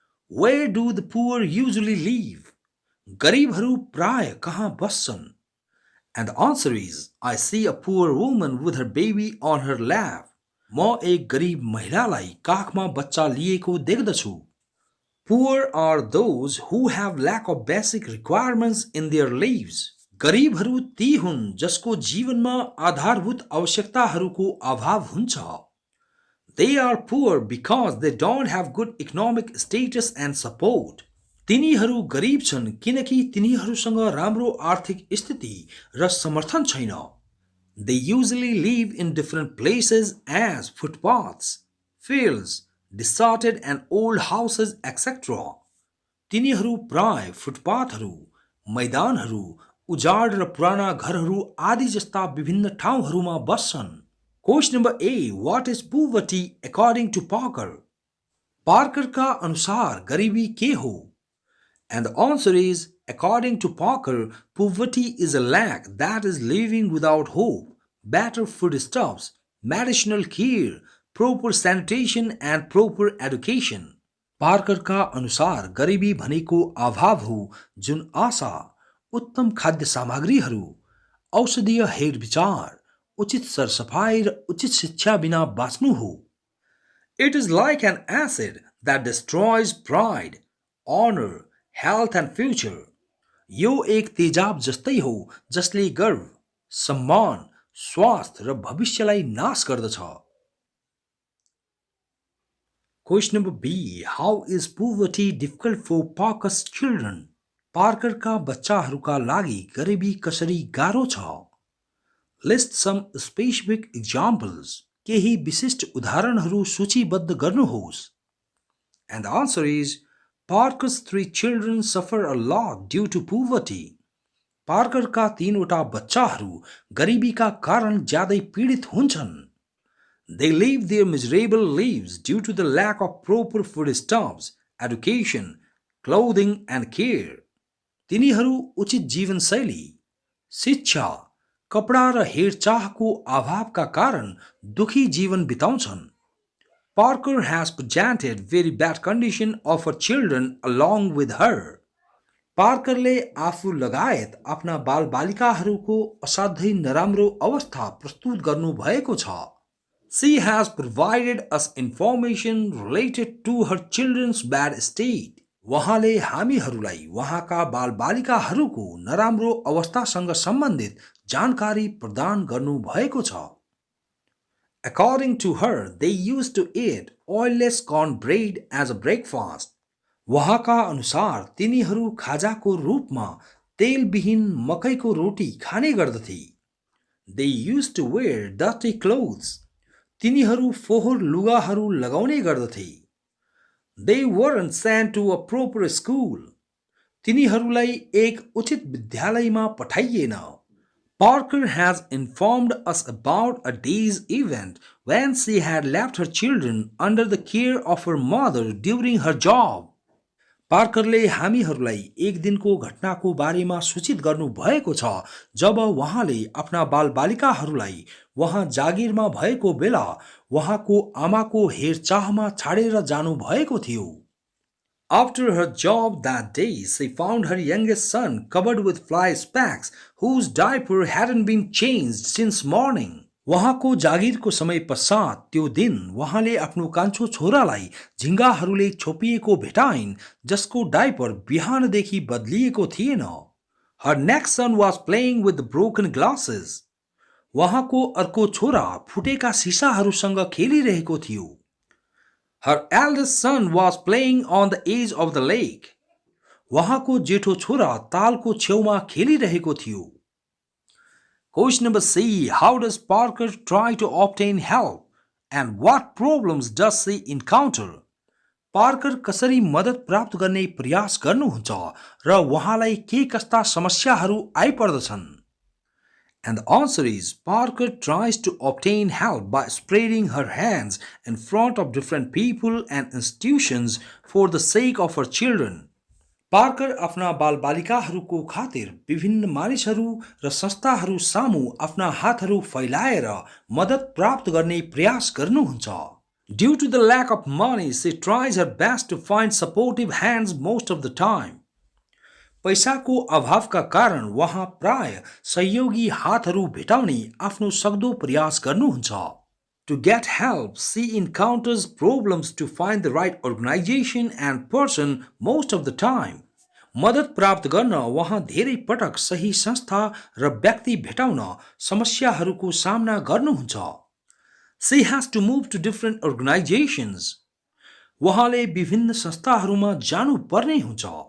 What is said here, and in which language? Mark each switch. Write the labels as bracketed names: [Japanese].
[English] Where do the poor usually live? [Nepali] गरिबहरू प्राय कहाँ बस्छन्? [English] And the answer is, I see a poor woman with her baby on her lap. [Nepali] म एक गरिब महिलालाई काखमा बच्चा लिएको देख्दछु. [English] Poor are those who have lack of basic requirements in their lives. [Nepali] गरिबहरू ती हुन् जसको जीवनमा आधारभूत आवश्यकताहरूको अभाव हुन्छ. [English] They are poor because they don't have good economic status and support. [Nepali] तिनीहरू गरिब छन् किनकि तिनीहरूसँग राम्रो आर्थिक स्थिति र समर्थन छैन. [English] They usually live in different places as footpaths, fields, deserted and old houses, etc. [Nepali] तिनीहरू प्राय फुटपाथहरू, मैदानहरू, उजाड र पुराना घरहरू आदि जस्ता विभिन्न ठाउँहरूमा बस्छन्. [English] Question number A. What is poverty according to Parker? [Nepali] Parker का अनुसार गरिबी के हो? [English] And the answer is, according to Parker, poverty is a lack that is living without hope, better foodstuffs, medicinal care, proper sanitation and proper education. [Nepali] Parker का अनुसार गरिबी भनेको अभाव हो जुन आशा, उत्तम खाद्य सामग्रीहरू, औषधीय हेरविचार, उचित सरसफाई र उचित शिक्षा बिना बाँच्नु हो. [English] It is like an acid that destroys pride, honor, health and future. [Nepali] यो एक तेजाब जस्तै हो जसले गर्व, सम्मान, स्वास्थ्य र भविष्यलाई नाश गर्दछ. [English] Question number B. How is poverty difficult for Parker's children? [Nepali] Parker का बच्चाहरूका लागि गरिबी कसरी गाह्रो छ? [English] List some specific examples. [Nepali] केही विशिष्ट उदाहरणहरू सूचीबद्ध गर्नुहोस्. [English] And the answer is, Parker's 3 children suffer a lot due to poverty. [Nepali] Parker का 3वटा बच्चाहरू गरिबीका कारण ज्यादै पीडित हुन्छन्. [English] They live their miserable lives due to the lack of proper foodstuffs, education, clothing and care. [Nepali] तिनीहरू उचित जीवनशैली, शिक्षा, कपडा र हेरचाहको अभावका कारण दुखी जीवन बिताउँछन्. [English] Parker has presented very bad condition of her children along with her. [Nepali] पार्करले आफू लगायत आफ्ना बालबालिकाहरूको असाध्यै नराम्रो अवस्था प्रस्तुत गर्नु भएको छ. [English] She has provided us information related to her children's bad state. [Nepali] वहाँले हामीहरूलाई वहाँका बालबालिकाहरूको नराम्रो अवस्थासँग सम्बन्धित जानकारी प्रदान गर्नु भएको छ. [English] According to her, they used to eat oilless cornbread as a breakfast. [Nepali] वहाँका अनुसार तिनीहरू खाजाको रूपमा तेलविहीन मकैको रोटी खाने गर्दथे. [English] They used to wear dirty clothes. [Nepali] तिनीहरू फोहोर लुगाहरू लगाउने गर्दथे. [English] They weren't sent to a proper school. [Nepali] तिनीहरूलाई एक उचित विद्यालयमा पठाइएन. [English] Parker has informed us about a day's event when she had left her children under the care of her mother during her job. [Nepali] पार्करले हामीहरूलाई एक दिनको घटनाको बारेमा सूचित गर्नु भएको छ जब उहाँले आफ्ना बालबालिकाहरूलाई उहाँ जागिरमा भएको बेला उहाँको आमाको हेरचाहमा छाडेर जानु भएको थियो। [English] After her job that day, she found her youngest son covered with fly specks whose diaper hadn't been changed since morning. [Nepali] उहाँको जागिरको समय पश्चात त्यो दिन उहाँले आफ्नो कान्छो छोरालाई झिङ्गाहरूले छोपिएको भेटाइन् जसको डाइपर बिहानदेखि बदलिएको थिएन। [English] Her next son was playing with the broken glasses. [Nepali] उहाँको अर्को छोरा फुटेका सिसाहरूसँग खेलिरहेको थियो। [English] Her eldest son was playing on the edge of the lake. [Nepali] उहाँको जेठो छोरा तालको छेउमा खेलिरहेको थियो। [English] Question number C. How does Parker try to obtain help and what problems does she encounter? [Nepali] Parker कसरी मद्दत प्राप्त गर्ने प्रयास गर्नुहुन्छ र उहाँलाई के कस्ता समस्याहरू आइपर्दछन्? [English] And the answer is Parker tries to obtain help by spreading her hands in front of different people and institutions for the sake of her children. [Nepali] Parker आफ्ना बालबालिकाहरूको खातिर विभिन्न मानिसहरू र संस्थाहरू सामु आफ्ना हातहरू फैलाएर मद्दत प्राप्त गर्ने प्रयास गर्नुहुन्छ। [English] Due to the lack of money, she tries her best to find supportive hands most of the time. [Nepali] पैसाको अभावका कारण उहाँ प्राय सहयोगी हातहरू भेटाउने आफ्नो सक्दो प्रयास गर्नुहुन्छ। [English] To get help, she encounters problems to find the right organization and person most of the time. [Nepali] मद्दत प्राप्त गर्न उहाँ धेरै पटक सही संस्था र व्यक्ति भेटाउन समस्याहरूको सामना गर्नुहुन्छ। [English] She has to move to different organizations. [Nepali] उहाँले विभिन्न संस्थाहरूमा जानु पर्ने हुन्छ।